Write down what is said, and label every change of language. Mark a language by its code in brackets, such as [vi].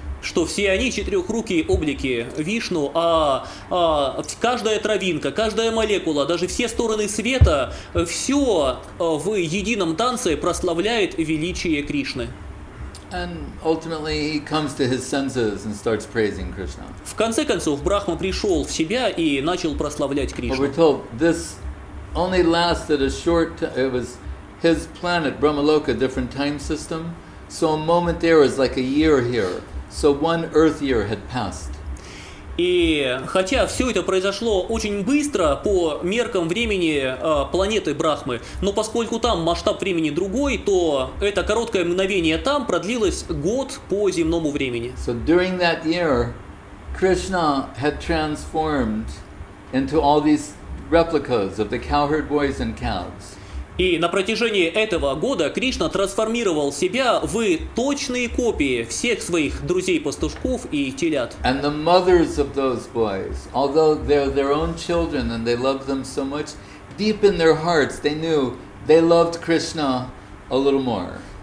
[ru] Что все они четырехрукие облики Вишну, каждая травинка, каждая молекула, даже все стороны света, все в едином танце прославляет величие Кришны. [en] And ultimately he comes to his senses and starts praising Krishna. [ru] В конце концов, Брахма пришел в себя и начал прославлять [en] But [ru] Кришну. [en] we're told this only lasted a short time. It was his planet, Brahmaloka, different time system. So a moment there is like a year here. So one Earth year had passed. [ru] И хотя все это произошло очень быстро по меркам времени планеты Брахмы, но поскольку там масштаб времени другой, то это короткое мгновение там продлилось год по земному времени. [en] So during that year, Krishna had transformed into all these replicas of the cowherd boys and cows. [ru] И на протяжении этого года Кришна трансформировал себя в точные копии всех своих друзей-пастушков и телят. [en] And the mothers of those boys, although they're their own children and they loved them so much, deep in their hearts they knew they loved Krishna a little more.